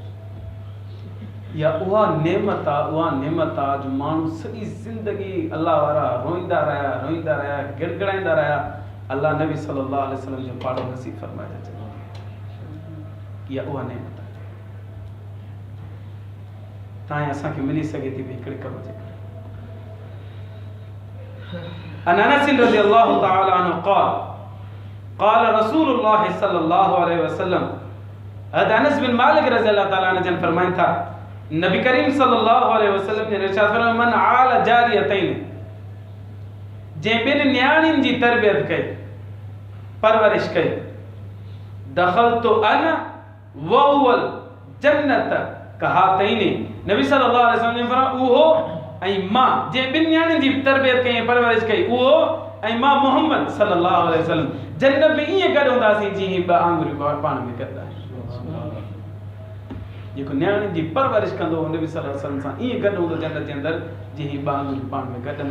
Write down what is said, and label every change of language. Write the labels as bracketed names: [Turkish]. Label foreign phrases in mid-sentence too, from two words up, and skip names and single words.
[Sindhi] या उहा नेमत आहे जो माण्हू सॼी ज़िंदगी अल्लाह वारा रोईंदा रहिया गिड़गिड़ाईंदा रहिया, अल्लाह नबी [Arabic] صلى الله عليه وسلم [Sindhi] जो पाड़ो नसीब फरमाए छॾे। इहा उहा नेमत आहे तव्हां असांखे मिली सघे थी हिकिड़े कम जे करे। [Arabic] عن أنس رضي الله تعالى عنه قال قال رسول الله صلى الله عليه وسلم, [Sindhi] हज़रत अनस बिन मालिक [Arabic] رضي الله تعالى عنه [Sindhi] जन फरमाइन था, नबी करीम [Arabic] صلى الله عليه وسلم [Sindhi] ने इरशाद फरमाया, [Arabic] من عال جاريتين, [Sindhi] जे बिन न्याणियुनि जी तरबियत कई, परवरिश कई, [Arabic] دخلت أنا وهو الجنة كهاتين, [Sindhi] नबी [Arabic] صلى الله عليه وسلم [Sindhi] ने फरमाया उहो ऐं मां, जे बिन न्याणियुनि जी तरबियत कई परवरिश कई, उहो ऐं मां मोहम्मद [Arabic] صلى الله عليه وسلم [Sindhi] जन्नत में ईअं गॾु हूंदासीं जीअं ॿ आंगुरियूं पाण में गॾु आहिनि। जेको न्याणियुनि जी परवरिश कंदो नबी [Arabic] صلى الله عليه وسلم [Sindhi] सां ईअं गॾु हूंदो जन्नत जे अंदर जीअं ॿ आंगुरियूं पाण में गॾु।